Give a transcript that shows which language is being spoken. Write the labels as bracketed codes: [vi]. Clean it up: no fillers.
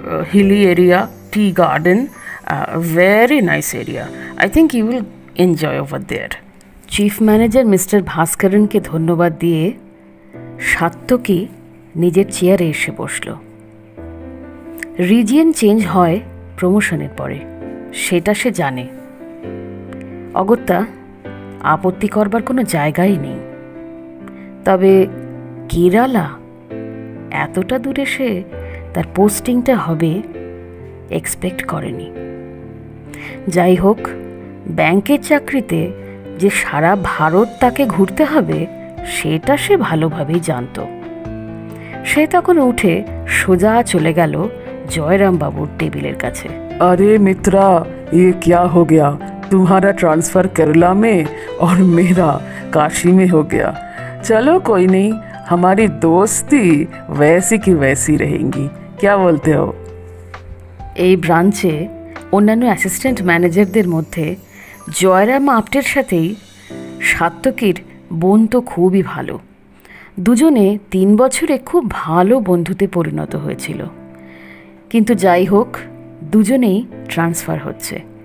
[en] Hilly area, tea garden, very nice area. I think you will enjoy over there. [bn] Chief manager mister ভাস্করনকে ধন্যবাদ দিয়ে সাত্তকী নিজের চেয়ারে এসে বসল। রিজিয়ন চেঞ্জ হয় প্রমোশনের পরে, সেটা সে জানে। অগত্যা আপত্তি করবার কোনো জায়গাই নেই। তবে কেরালা, এতটা দূরে সে তার পোস্টিংটা হবে এক্সপেক্ট করেনি। যাই হোক, ব্যাংকের চাকরিতে যে সারা ভারত তাকে ঘুরতে হবে সেটা সে ভালোভাবেই জানত। সে তখন উঠে সোজা চলে গেল জয়রাম বাবুর টেবিলের কাছে। [hi] अरे मित्रा, ये क्या हो गया? तुम्हारा ट्रांसफ़र केरला में और मेरा काशी में हो गया। चलो कोई नहीं, हमारी दोस्ती वैसी की वैसी रहेंगी, क्या बोलते हो? [bn] এই ব্রাঞ্চে অন্যান্য অ্যাসিস্ট্যান্ট ম্যানেজারদের মধ্যে জয়রাম আপ্টের সাথেই সাত্তকীর বোন তো খুবই ভালো। দুজনে 3 বছরে খুব ভালো বন্ধুতে পরিণত হয়েছিল। কিন্তু যাই হোক, দুজনেই ট্রান্সফার হচ্ছে।